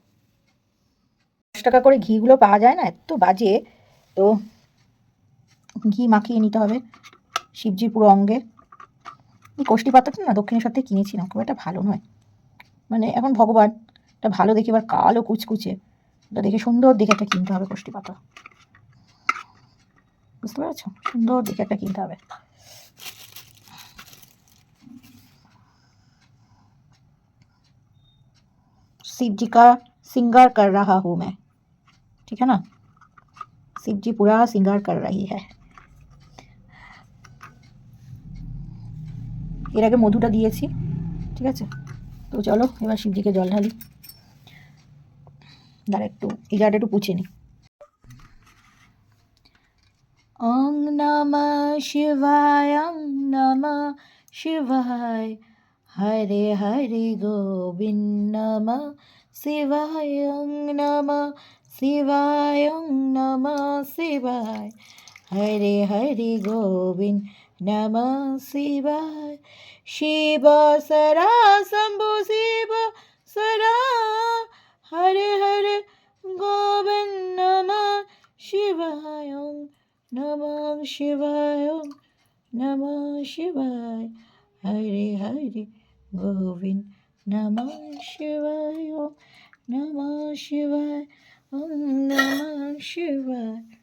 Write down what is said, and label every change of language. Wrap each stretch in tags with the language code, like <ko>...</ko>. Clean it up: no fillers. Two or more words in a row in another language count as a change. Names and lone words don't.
<bn>10 টাকা করে ঘিগুলো পাওয়া যায় না, এত বাজে, তো ঘি মাখিয়ে নিতে হবে শিবজির পুরো অঙ্গে। এই কষ্টি পাতাটা না দক্ষিণেশ্বর থেকে কিনেছিলাম, খুব একটা ভালো নয়, মানে এখন ভগবান এটা ভালো দেখে, এবার কালো কুচকুচে, এটা দেখে সুন্দর দেখে একটা কিনতে হবে কষ্টি পাতা, বুঝতে পেরেছ, সুন্দর দেখে একটা কিনতে হবে।</bn> <hi>शिव जी का श्रृंगार कर रहा हूँ मैं, ठीक है ना, शिव जी पूरा श्रृंगार कर रही है।</hi> <bn>এর আগে মধুটা দিয়েছি, ঠিক আছে। তো চলো এবার শিবজিকে জল ঢালি, দাঁড়া একটু এই জায়গাটা একটু পুছে নিই।</bn> <sa>ওং নমঃ শিবায়, ওং নমঃ শিবায়, হরে হরে গোবিন্দ নমঃ শিবায়, ওং নমঃ শিবায়, ওং নমঃ শিবায়, হরে হরে গোবিন্দ নমঃ শিবায়। শিব সরা শম্ভু শিব সরা, হরে হরে গোবিন্দ নমঃ শিবায়, ওং নমঃ শিবায়, ওং নমঃ শিবায়, হরে হরে গোবিন্দ নমঃ শিবায় ওম নমঃ শিবায় ওম নমঃ শিবায়।</sa>